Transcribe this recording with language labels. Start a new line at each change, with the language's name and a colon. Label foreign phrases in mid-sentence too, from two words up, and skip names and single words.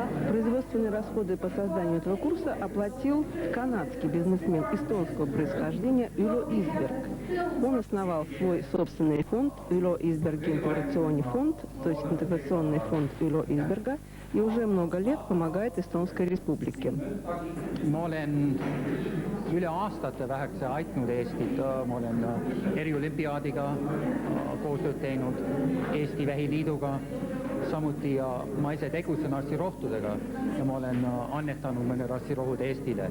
Russian: Производственные расходы по созданию этого курса оплатил канадский бизнесмен эстонского происхождения Ylö Isberg. Он основал свой собственный фонд Ylö Isbergi интеграционный фонд, то есть интеграционный фонд Ylö Isberga, и уже много лет помогает Эстонской республике.
Estonian: Ma olen üle aastate vähekese aitnud Eestit, ma olen eriolümpiaadiga koostööd teinud, Eesti Vähiliiduga, samuti ja ma ise tegutsen arstirohtudega ja ma olen annetanud mõned arstirohud Eestile.